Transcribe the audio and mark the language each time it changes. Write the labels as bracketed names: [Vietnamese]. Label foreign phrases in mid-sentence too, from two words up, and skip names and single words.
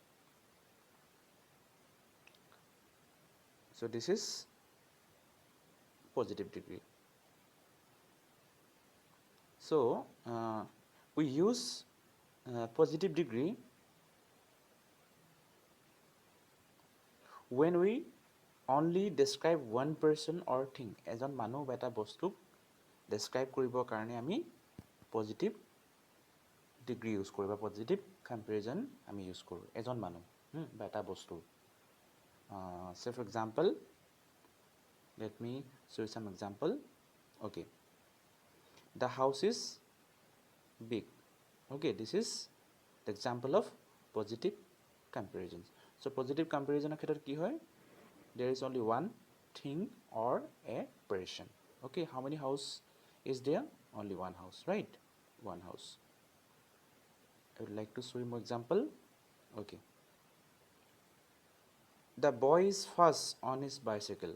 [English] So this is positive degree. So we use positive degree when we only describe one person or thing. [Assamese] এজন মানুহ বা এটা বস্তুক describe কৰিবৰ কাৰণে আমি [English] positive degree [Assamese] use কৰোঁ বা [English] positive comparison [Assamese] আমি use কৰোঁ এজন মানুহ বা এটা বস্তু. [English] Say for example, let me show you some example. Okay, the house is big. Okay, this is the example of positive comparisons. So positive comparison [Assamese] ক্ষেত্ৰত কি হয়, [English] there is only one thing or a person. Okay, how many house is there? Only one house, right? One house. I would like to show you more example. Okay, the boy is fast on his bicycle.